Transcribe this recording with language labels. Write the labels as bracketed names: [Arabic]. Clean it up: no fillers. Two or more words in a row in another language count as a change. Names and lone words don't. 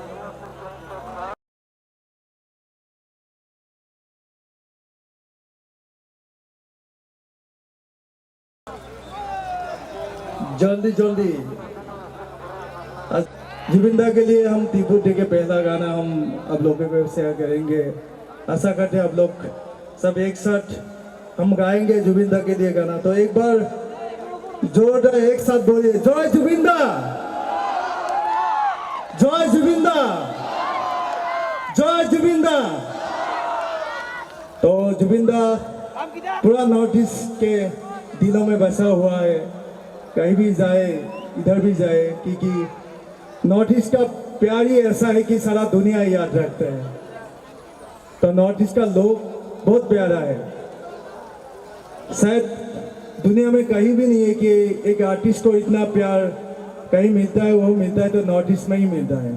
[Hindi] जल्दी जल्दी जुबिंदा के लिए हम टीपू डे के पहला गाना हम आप लोगों को शेयर करेंगे. आशा करते हैं आप लोग सब एक साथ हम गाएंगे जुबिंदा के लिए गाना. तो एक बार जोरदार एक साथ बोलिए जय जुबिंदा, जय जुबिंदा. जय जुबिन दा। तो जुबिन दा पूरा नॉर्थ ईस्ट के दिलों में बसा हुआ है, कहीं भी जाए इधर भी जाए, क्योंकि नॉर्थ ईस्ट का प्यार ही ऐसा है कि सारा दुनिया याद रखता है। तो नॉर्थ ईस्ट का लोग बहुत प्यारा है, शायद दुनिया में कहीं भी नहीं है कि एक आर्टिस्ट को इतना प्यार कहीं मिलता है, वो मिलता है तो नॉर्थ ईस्ट में ही मिलता है।